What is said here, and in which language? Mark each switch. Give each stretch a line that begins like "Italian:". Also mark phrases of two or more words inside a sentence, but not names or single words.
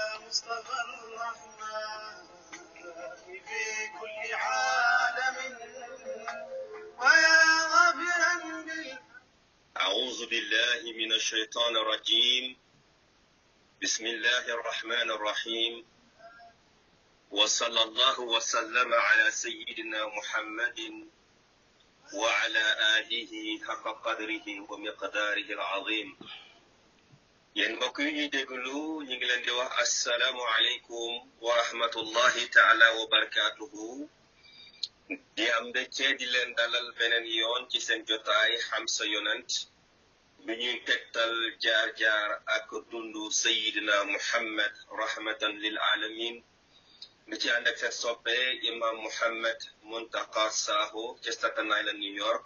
Arabic: مصطفى الرحمن في كل عالم ويا غافرا أعوذ بالله من الشيطان الرجيم. بسم الله الرحمن الرحيم، وصلى الله وسلم على سيدنا محمد وعلى آله حق قدره ومقداره العظيم.
Wolof: yéen mbokk yi ñuy déglu ñu ngi leen di wax
Arabic: السلام عليكم ورحمة الله تعالى وبركاته.
Wolof: di am mbégte di leen dalal beneen yoon ci seen jotaay xam sa yonent bi ñuy tegtal jaar-jaar ak dundu sayidina muhammad
Arabic: رحمة للعالمين
Wolof: mi ci ànd ak seen soppe imam muhammad Muntaqa Sakho ca Staten Island New York.